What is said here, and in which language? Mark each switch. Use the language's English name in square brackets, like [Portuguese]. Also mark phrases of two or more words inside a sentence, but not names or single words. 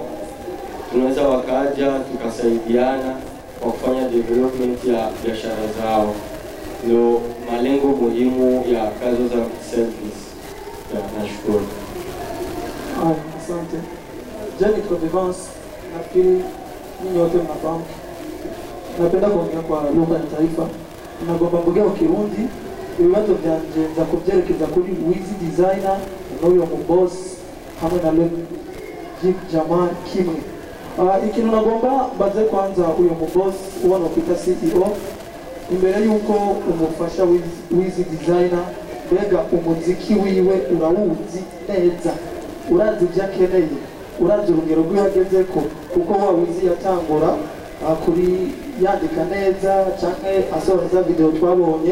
[Swahili] Tunaweza wakaja tukasaidiana kwa kufanya development ya biashara zao. Ndio malengo muhimu ya Kazoza Service. Nashukuru. Asante. Jani Convivence, nafikiri ninyi wote mnafahamu. Napenda kuongea kwa lugha ya taifa. [Rundi] Nagomba mbugia Kirundi, ibibazo byanje za kubyerekeza kuri Wizi Designer n'uyo mu boss hamwe na Logic Jamal kimwe. Ikintu nagomba baze kwanza uyo mu boss ubona kwita CEO, imbere yuko umufasha Wizi Designer, mbega umuziki wiwe urawuzi neza, urazi ibyo akeneye, urazi urugero rw'ihagezeko, kuko wa Wizi yatangura kuri yandika neza cyangwa asohora video twabonye.